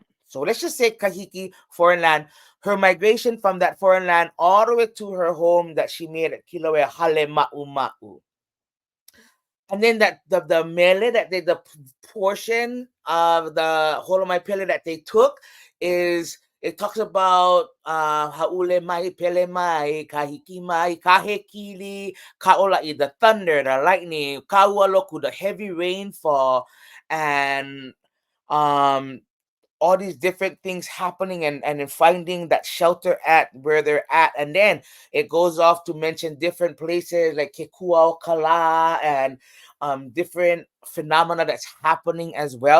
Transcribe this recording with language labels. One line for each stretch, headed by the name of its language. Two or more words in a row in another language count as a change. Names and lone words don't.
English: So let's just say Kahiki, foreign land. Her migration from that foreign land all the way to her home that she made at Kilauea, Hale Ma'u Ma'u. And then the mele that they the portion of the holomai pele that they took is it talks about
Hawaiian: haule mai pele mai kahiki mai kahekili kaolai,
English: the thunder, the lightning, kaualoku, the heavy rainfall, and um all these different things happening and then finding that shelter at where they're at. And then it goes off to mention different places like Kekua Kala and different phenomena that's happening as well.